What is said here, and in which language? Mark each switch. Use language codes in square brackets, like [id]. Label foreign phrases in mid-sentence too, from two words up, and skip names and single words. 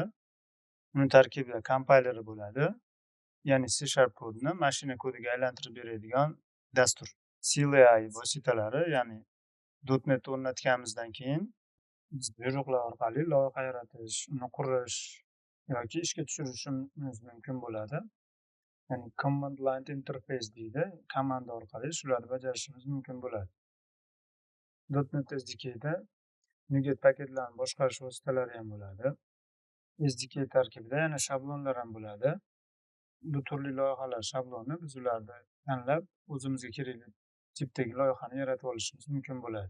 [uz] Uning tarkibida kompayleri bo'ladi. Ya'ni C# kodini mashina kodiga aylantirib beradigan dastur. CLI vositalari, ya'ni .NET o'rnatganimizdan keyin biz buyruqlar orqali loyiha yaratish, uni qurish yoki ishga tushirishimiz mumkin bo'ladi. Ya'ni [en] command line interface [uz] deydi. Komanda orqali shularni bajarishimiz mumkin bo'ladi. .NET SDKda NuGet paketlarini boshqarish vositalari ham bo'ladi. SDK tarkibida yana shablonlar ham bo'ladi. Bu turli loyihalar shabloni, biz ularni tanlab, o'zimizga kerakli tipdagi loyihani yaratib olishimiz mumkin bo'ladi.